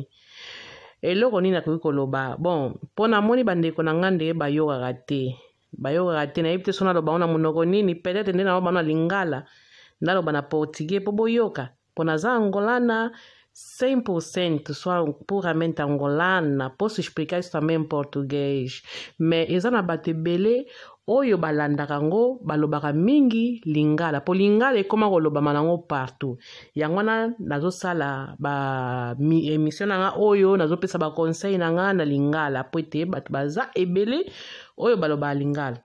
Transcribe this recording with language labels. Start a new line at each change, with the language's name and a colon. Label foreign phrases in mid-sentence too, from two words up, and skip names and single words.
Lingala: Eloko nini nakoki koloba. Bon, pona moni bandeko na ngande bayokaka te. Bayokaka te na yebi te so naloba ona monoko nini peut-être nde naloba na lingala. Naloba na portugais po boyoka. Pona za
Portuguese: angolana 100% soit puramente angolana. Posso explicar isso também em português.
Lingala: Mais eza na bato ebele oyo balandaka ngo balobaka mingi lingala. Po lingala ekoma koloba manango partout. Yango wana nazosala ba émission na nga oyo nazopesa ba conseil na nga na lingala. Po ete bato baza ebele oyo baloba lingala.